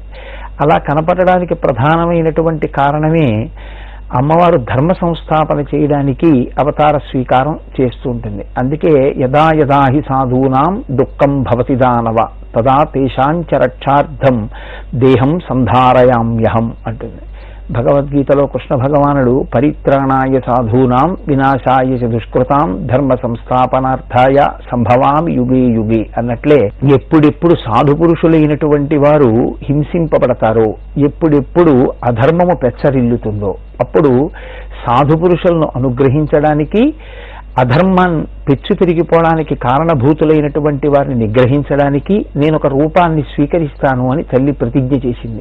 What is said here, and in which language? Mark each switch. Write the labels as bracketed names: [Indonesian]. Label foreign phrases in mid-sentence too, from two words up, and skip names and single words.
[Telugu] అలా కనపడడానికి ప్రధానమైనటువంటి కారణమే అమ్మవారు ధర్మ సంస్థాపన చేయడానికి అవతార స్వీకారం చేస్తూ ఉంటుంది. అందుకే [Sanskrit] యదా యదా హి సాధూనాం దుఃఖం భవతి దానవ తదా తేషాంచ రక్షార్థం దేహం సంధారయామ్యహం [Telugu] అంటుంది. భగవద్గీతలో కృష్ణ భగవానుడు [Sanskrit] పరిత్రాణాయ సాధూనాం వినాశాయ చ దుష్కృతాం ధర్మ సంస్థాపనార్థాయ సంభవామి యుగే యుగే [Telugu] అన్నట్లే ఎప్పుడెప్పుడు సాధు పురుషులైనటువంటి వారు హింసింపబడతారో, ఎప్పుడెప్పుడు అధర్మము పెచ్చరిల్లుతుందో అప్పుడు సాధు పురుషులను అనుగ్రహించడానికి, అధర్మం పెచ్చు పెరిగిపోవడానికి కారణభూతులైనటువంటి వారిని నిగ్రహించడానికి నేను ఒక రూపాన్ని స్వీకరిస్తాను అని తల్లి ప్రతిజ్ఞ చేసింది.